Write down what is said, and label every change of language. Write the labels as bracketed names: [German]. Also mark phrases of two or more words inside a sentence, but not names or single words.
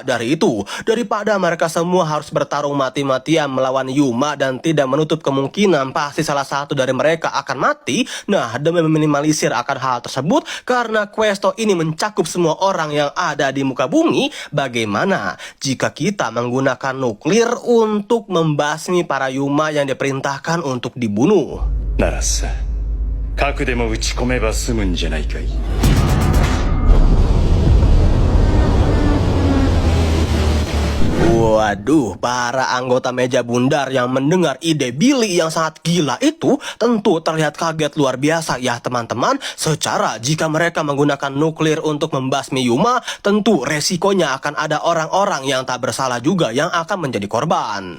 [Indonesian] dari itu, daripada mereka semua harus bertarung mati-matian melawan Yuma dan tidak menutup kemungkinan pasti salah satu dari mereka akan mati, nah demi meminimalisir akan hal tersebut, karena questo ini mencakup semua orang yang ada di muka bumi, bagaimana jika kita menggunakan nuklir untuk membasmi para Yuma yang diperintahkan untuk dibunuh? [Japanese] ならさ、核でも撃ち込めば済むんじゃないかい。 [Indonesian] Waduh, para anggota meja bundar yang mendengar ide Billy yang sangat gila itu tentu terlihat kaget luar biasa ya teman-teman. Secara jika mereka menggunakan nuklir untuk membasmi Yuma, tentu resikonya akan ada orang-orang yang tak bersalah juga yang akan menjadi korban.